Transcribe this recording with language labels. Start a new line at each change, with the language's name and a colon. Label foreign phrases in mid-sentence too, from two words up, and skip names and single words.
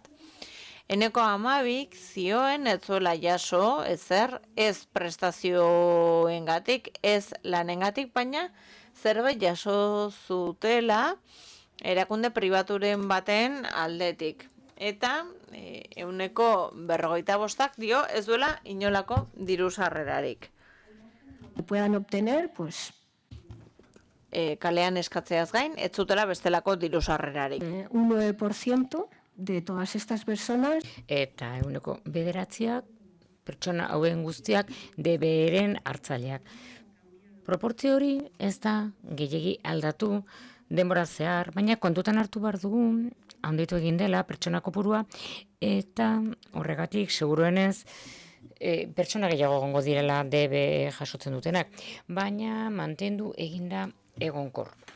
Basque: 12% zioen ez zuela jaso, ezer, ez prestazioengatik, ez lanengatik, baina zerbait jaso zutela erakunde pribaturen baten aldetik. Eta 45% dio ez duela inolako diru sarrerarik.
Spanish: Puedan obtener, pues,
Basque: kalean eskatzeaz gain, ez zutela bestelako diru sarrerarik.
Spanish: Un 9% de todas estas personas.
Basque: Eta 9%ak pertsona hauen guztiak DBR-en hartzaileak. Proportzio hori ez da gehiegi aldatu denbora zehar, baina kontutan hartu behar dugu, handitu egin dela pertsona kopurua, eta horregatik seguruenez pertsona gehiago egongo direla DB jasotzen dutenak, baina mantendu eginda egonkor.